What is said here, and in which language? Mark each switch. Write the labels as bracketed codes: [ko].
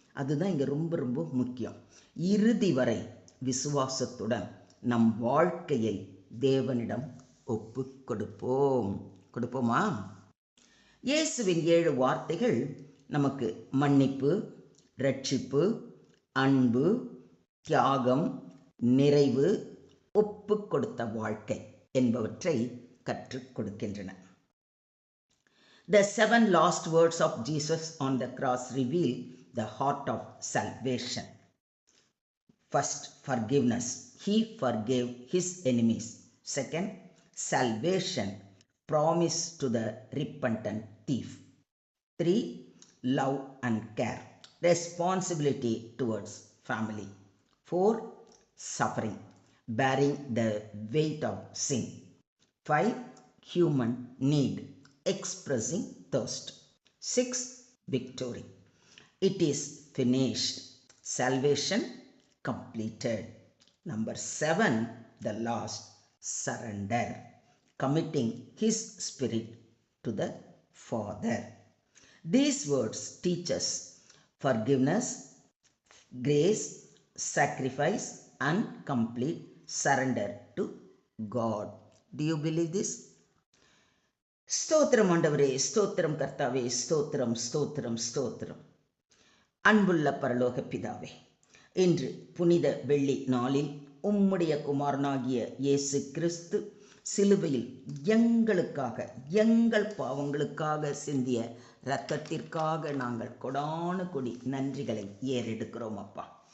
[ta] அதுதான் இங்கே ரொம்ப ரொம்ப முக்கியம். இறுதி வரை விசுவாசத்துடன் நம் வாழ்க்கையை தேவனிடம் ஒப்பு கொடுப்போமா? இயேசுவின் 7 வார்த்தைகள் நமக்கு மன்னிப்பு, ரட்சிப்பு, அன்பு, தியாகம், நிறைவு, ஒப்பு கொடுத்த வாழ்க்கை என்பவற்றை கற்றுக் கொடுக்கின்றன. [en] The 7 last words of Jesus on the cross reveal the heart of salvation. First, forgiveness. He forgave his enemies. Second, salvation promised to the repentant thief. 3, love and care, responsibility towards family. 4, suffering, bearing the weight of sin. 5, human need, expressing thirst. 6, victory. It is finished. Salvation completed. Number 7, the last, surrender, committing his spirit to the Father. These words teach us forgiveness, grace, sacrifice, and complete surrender to God. Do you believe this? [ta] ஸ்தோத்திரம் ஆண்டவரே, ஸ்தோத்திரம் கர்த்தாவே, ஸ்தோத்திரம் ஸ்தோத்திரம் ஸ்தோத்திரம். அன்புள்ள பரலோக பிதாவே, இன்று புனித வெள்ளி நாளில் உம்முடைய குமாரனாகிய இயேசு கிறிஸ்து சிலுவையில் எங்களுக்காக, எங்கள் பாவங்களுக்காக சிந்திய இரத்தத்திற்காக நாங்கள் கொடானு கொடி நன்றிகளை ஏறெடுக்கிறோம் அப்பா.